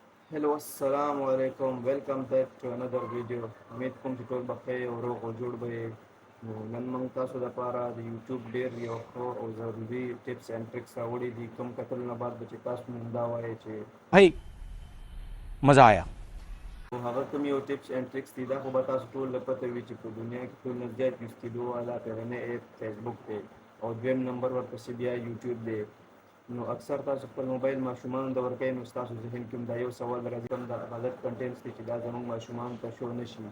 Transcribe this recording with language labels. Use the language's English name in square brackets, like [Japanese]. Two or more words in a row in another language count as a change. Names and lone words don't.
[English] Hello, [Arabic] السلام عليكم. [English] Welcome back to another video. [Pashto] امید کوم چې ټول بخیر او روغ او جوړ به نو نن موږ تاسو لپاره د یوټیوب ډېر یو ښه او ضروري [English] tips and tricks [Pashto] راوړي دي کوم کتل نه بعد به چې تاسو مونږ دا وایي چې [Hindi] भाई मज़ा आया [Pashto] هغه کوم یو [English] tips and tricks [Pashto] دي دا خو به تاسو ټول له پته وي چې په دنیا کې ټول نه زیات یوز کېدو والا پرنی ایپ فیسبوک دی او دویم نمبر ورپسې بیا یوټیوب دی. نو اکثر تاسو خپل موبایل ماشومانو ته ورکوئ نو ستاسو ذهن کې هم دا یو سوال راځي کوم د غلط کنټینټس دي چې دا زموږ ماشومانو ته شو نه شي.